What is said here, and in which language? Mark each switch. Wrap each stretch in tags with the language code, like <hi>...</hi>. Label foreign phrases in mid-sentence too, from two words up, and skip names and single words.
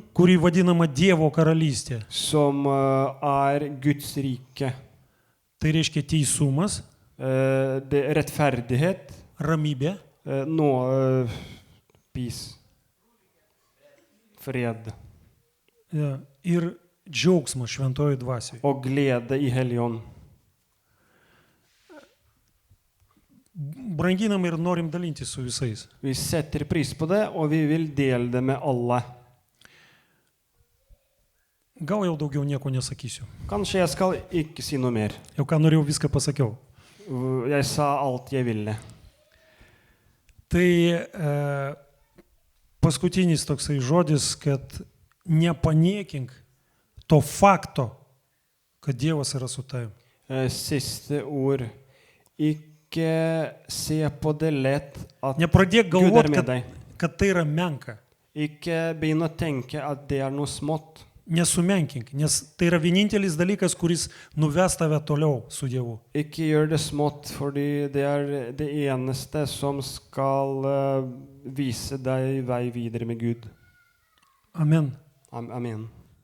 <lt>kuri vadinama Dievo karalystė,</lt> <no>som er Guds rike,</no> <lt>tai reiškia teisumas,</lt> <no>det er rettferdighet,</no> <lt>ramybė,</lt> <no>peace, fred</no> <lt>ir džiaugsmas šventoji dvasiai.</lt> <no>og glede i Hellig Ånd.</no> <lt>branginam ir norim dalintis su visais.</lt> <no>Vi setter pris på det, og vi vil dele det med alle.</no> <lt>Gal jau daugiau nieko nesakysiu.</lt> <no>Kanskje jeg skal ikke si noe mer.</no> <lt>Jau ką norėjau, viską pasakiau.</lt> <no>Jeg sa alt jeg ville.</no> <lt>Tai paskutinis toksai žodis, kad nepaniekink to fakto, kad Dievas yra su tavim.</lt> <no>Siste ord. Ikke se på det lett at</no> <lt>Nepradėk</lt> <no>Gud er</no> <lt>galvoti,</lt> <no>med deg.</no> <lt>kad tai yra menka.</lt> <no>Ikke begynn å tenke at det er noe smått.</no> <lt>Nesumenkink, nes tai yra vienintelis dalykas, kuris nuves tave toliau su Dievu.</lt> <no>Ikke gjør det smått, fordi det er det eneste som skal vise deg vei videre med Gud.</no> <lt>Amen.</lt> <no>Amen.</no>